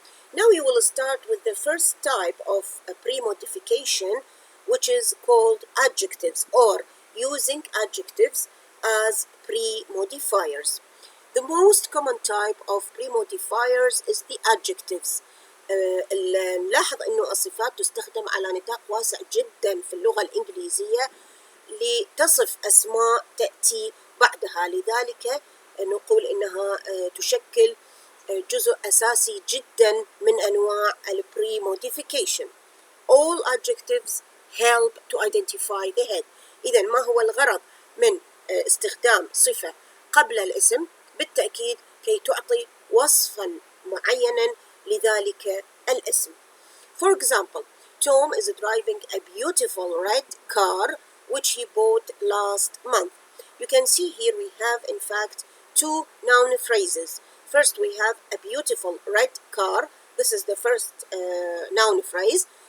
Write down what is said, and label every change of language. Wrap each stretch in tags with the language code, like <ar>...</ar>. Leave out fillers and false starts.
<en>Now we will start with the first type of pre-modification, which is called adjectives, or using adjectives as pre-modifiers. The most common type of pre-modifiers is the adjectives.</en> <ar>نلاحظ أنه الصفات تستخدم على نطاق واسع جدا في اللغة الإنجليزية لتصف أسماء تأتي بعدها، لذلك نقول إنها تشكل جزء أساسي جدا من أنواع pre-modification.</ar> <en>All adjectives help to identify the head.</en> <ar>إذا ما هو الغرض من استخدام صفة قبل الاسم؟ بالتأكيد كي تعطي وصفا معينا لذلك الاسم.</ar> <en>For example, Tom is driving a beautiful red car which he bought last month. You can see here we have in fact two noun phrases. First we have a beautiful red car. This is the first noun phrase.</en>